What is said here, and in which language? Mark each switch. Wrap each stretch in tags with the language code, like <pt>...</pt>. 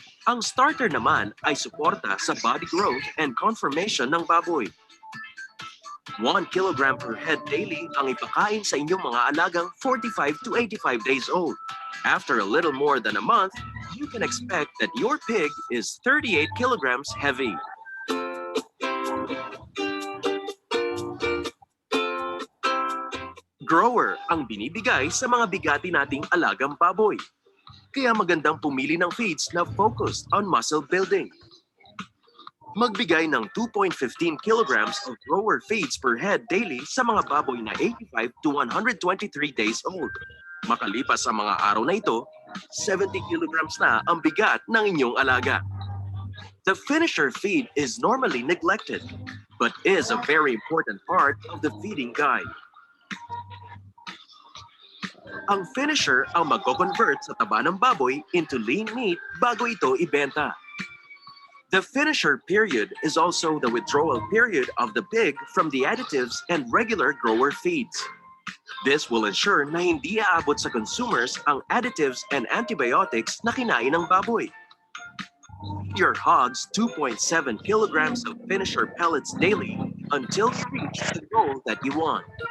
<tl>Ang starter naman ay suporta sa</tl> <en>body growth and conformation</en> <tl>ng baboy. 1 kilogram per head daily ang ipakain sa inyong mga alagang</tl> <en>45 to 85 days old. After a little more than a month, you can expect that your pig is 38 kilograms heavy.</en> <tl>Grower ang binibigay sa mga bigati nating alagang baboy. Kaya magandang pumili ng feeds na</tl> <en>focused on muscle building.</en> <tl>Magbigay ng</tl> <en>2.15 kilograms of grower feeds per head daily</en> <tl>sa mga baboy na</tl> <en>85 to 123 days old.</en> <tl>Makalipas ang mga araw na ito, 70 kilograms na ang bigat ng inyong alaga.</tl> <en>The finisher feed is normally neglected, but is a very important part of the feeding guide.</en> <tl>Ang finisher ang magko-convert sa taba ng baboy</tl> <en>into lean meat</en> <tl>bago ito ibenta.</tl> <en>The finisher period is also the withdrawal period of the pig from the additives and regular grower feeds. This will ensure</en> <tl>na hindi aabot sa consumers ang</tl> <en>additives and antibiotics</en> <tl>na kinain ng baboy.</tl> <en>Feed your hogs 2.7 kilograms of finisher pellets daily until you reach the goal that you want.</en>